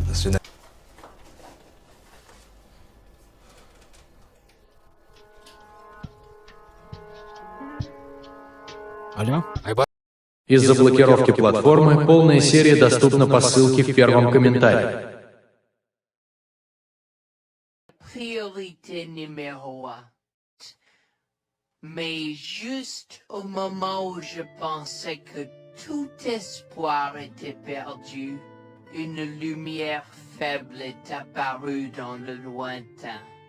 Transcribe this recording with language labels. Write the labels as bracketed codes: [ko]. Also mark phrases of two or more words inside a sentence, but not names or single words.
[ru] До свидания. Алло? Из-за блокировки платформы полная серия доступна по ссылке в первом комментарии. [fr] Priorité numéro un. Mais juste au moment où je pensais que tout espoir était perdu, une lumière faible est apparue dans le lointain.